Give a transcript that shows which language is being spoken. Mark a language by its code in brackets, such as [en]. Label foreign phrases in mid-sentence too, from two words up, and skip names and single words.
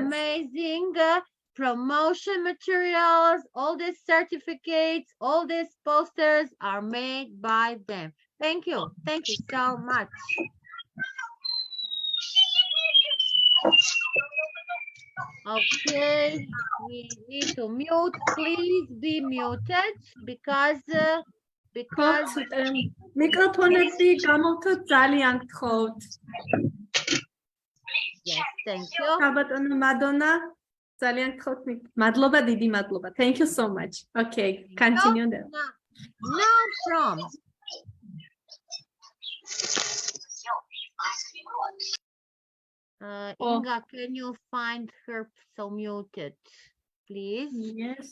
[en] amazing promotion materials, all these certificates, all these posters are made by them. Thank you so much. Okay, we need to mute. Please be muted because [ka] მიკროფონები გამოვთოთ ძალიან გთხოვთ. [en] yes, thank you. [ka] საბატონო მადონა, ძალიან გთხოვთ. მადლობა, დიდი მადლობა. [en] Thank you so much. Okay, continue then. Now from Inga, can you find her so muted, please? Yes.